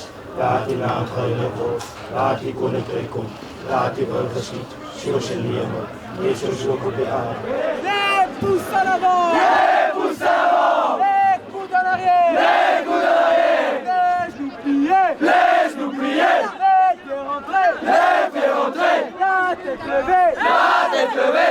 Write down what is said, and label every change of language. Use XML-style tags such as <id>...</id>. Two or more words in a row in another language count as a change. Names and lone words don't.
<nl>laat die naam heilig worden, laat die koninkrijk komen, laat die wil geschieden, zoals in de hemel, net zoals ook op de aarde.</nl> <fr>Les pouces en avant! Les pouces en avant! Les coudes en arrière! Les coudes en arrière! Les genoux pliés! Les genoux pliés! Les pieds rentrés! Les pieds rentrés! La tête levée! La tête levée!</fr>